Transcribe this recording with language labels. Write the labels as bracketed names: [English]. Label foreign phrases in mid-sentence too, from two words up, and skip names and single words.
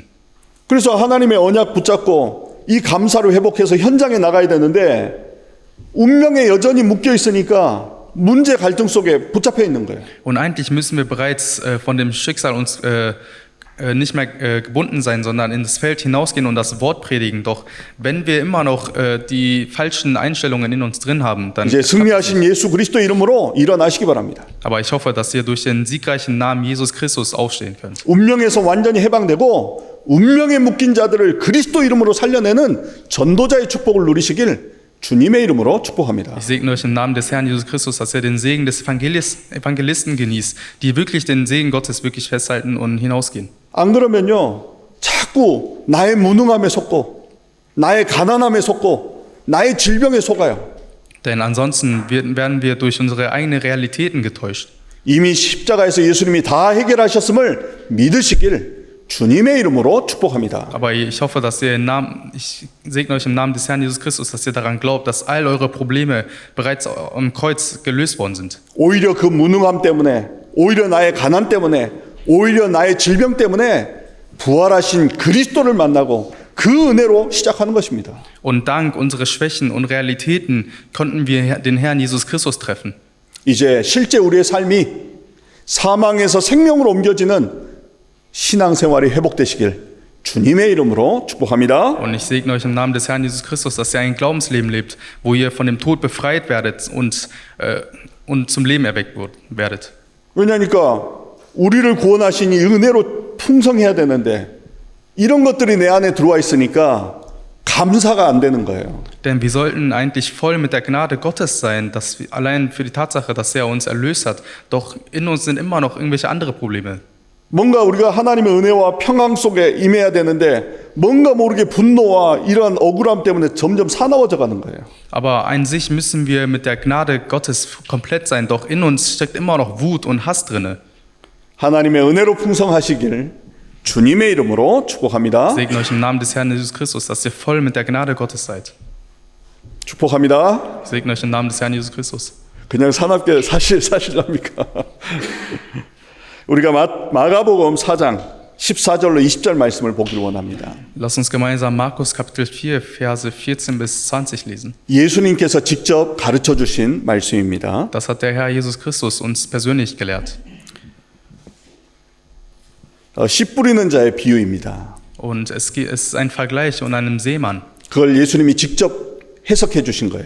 [Korean] 그래서 하나님의 언약 붙잡고 이 감사를 회복해서 현장에 나가야 되는데 운명에 여전히 묶여 있으니까 문제 갈등 속에 붙잡혀 있는 거예요. [German] Und eigentlich müssen wir bereits von dem Schicksal uns nicht mehr gebunden sein, sondern in das Feld hinausgehen und das Wort predigen. Doch wenn wir immer noch die falschen Einstellungen in uns drin haben, dann... [Korean] 이제 승리하신 예수 그리스도 이름으로 일어나시기 바랍니다. [German] Aber ich hoffe, dass ihr durch den siegreichen Namen Jesus Christus aufstehen könnt. [Korean] 운명에서 완전히 해방되고 운명에 묶인 자들을 그리스도 이름으로 살려내는 전도자의 축복을 누리시길 주님의 이름으로 축복합니다. [German] Ich segne euch im Namen des Herrn Jesus Christus, dass ihr den Segen des Evangelisten genießt, die wirklich den Segen Gottes wirklich festhalten und hinausgehen. [Korean] 안 그러면요, 자꾸 나의 무능함에 속고, 나의 가난함에 속고, 나의 질병에 속아요. [German] Denn ansonsten werden wir durch unsere eigenen Realitäten getäuscht. [Korean] 이미 십자가에서 예수님이 다 해결하셨음을 믿으시길 주님의 이름으로 축복합니다. [German] Aber ich hoffe, dass ihr ich segne euch im Namen des Herrn Jesus Christus, dass ihr daran glaubt, dass all eure Probleme bereits am Kreuz gelöst worden sind. [Korean] 오히려 그 무능함 때문에, 오히려 나의 가난 때문에, 오히려 나의 질병 때문에 부활하신 그리스도를 만나고 그 은혜로 시작하는 것입니다. [German] Und dank unserer Schwächen und Realitäten konnten wir den Herrn Jesus Christus treffen. [Korean] 이제 실제 우리의 삶이 사망에서 생명으로 옮겨지는 신앙생활이 회복되시길 주님의 이름으로 축복합니다. [German] Und ich segne euch im Namen des Herrn Jesus Christus, dass ihr ein Glaubensleben lebt, wo ihr von dem Tod befreit werdet und zum Leben erweckt werdet. [Korean] 왜냐니까 우리를 구원하신 이 은혜로 풍성해야 되는데 이런 것들이 내 안에 들어와 있으니까 감사가 안 되는 거예요. [German] Denn wir sollten eigentlich voll mit der Gnade Gottes sein, dass wir, allein für die Tatsache, dass er uns erlöst hat. Doch in uns sind immer noch irgendwelche andere Probleme. [Korean] 뭔가 우리가 하나님의 은혜와 평강 속에 임해야 되는데 뭔가 모르게 분노와 이런 억울함 때문에 점점 사나워져 가는 거예요. [German] Aber an sich müssen wir mit der Gnade Gottes komplett sein. Doch in uns steckt immer noch Wut und Hass drinne. [Korean] 하나님의 은혜로 풍성하시길 주님의 이름으로 축복합니다. [German] Ich segne euch im Namen des Herrn Jesus Christus, dass ihr voll mit der Gnade Gottes seid. [Korean] 축복합니다. [German] Ich segne euch im Namen des Herrn Jesus Christus. [Korean] 그냥 사납게 사실랍니까? 우리가 마가복음 4장 14절로 20절 말씀을 보기를 원합니다. [German] Lasst uns gemeinsam Markus Kapitel 4, Verse 14 bis 20 lesen. [Korean] 예수님께서 직접 가르쳐 주신 말씀입니다. [German] Das hat der Herr Jesus Christus uns persönlich gelehrt. [Korean] 씨 뿌리는 자의 비유입니다. [German] Und es ist ein Vergleich und einem Seemann. [Korean] 그걸 예수님이 직접 해석해 주신 거예요.